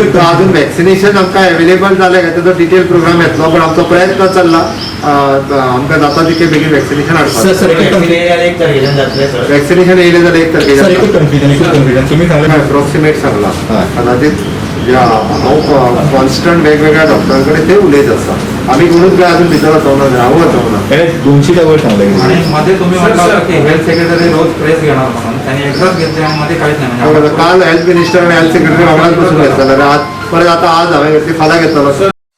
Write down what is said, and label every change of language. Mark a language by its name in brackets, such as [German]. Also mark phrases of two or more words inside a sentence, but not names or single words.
[Konkani] अजून वॅक्सिनेशन आमकां अवेलेबल जालें काय ताचो डिटेल प्रोग्राम येतलो पण आमचो प्रयत्न चल्ला आमकां जाता तितके बेगीन वॅक्सिनेशन हाडपाक सर एक वॅक्सिनेशन येयलें जाल्यार 1 सर एकूच तारखेक कन्फ्युजन तुम्ही सांगले अप्रॉक्सिमेट सांगला हय. कदाचित हांव कॉन्स्टंट वेगवेगळ्या डॉक्टरांकडे ते उलयत आसा आमी कोणूच काय अजून भितर वचोंक ना हांव वचोंक ना हे 200च्या वर सांगले [Marathi] आणि मध्ये तुम्ही म्हटलं होतं की [English] health secretary [Marathi] रोज प्रेस घेणार म्हणून त्यांनी एकदाच घेतले आणि मध्ये काहीच नाही म्हणजे [Konkani] काल [English] health minister [Konkani] आणि [English] health secretary [Konkani] वांगडाच बसून घेतला आज परत आता आज हांवें घेतली फाल्यां घेतलो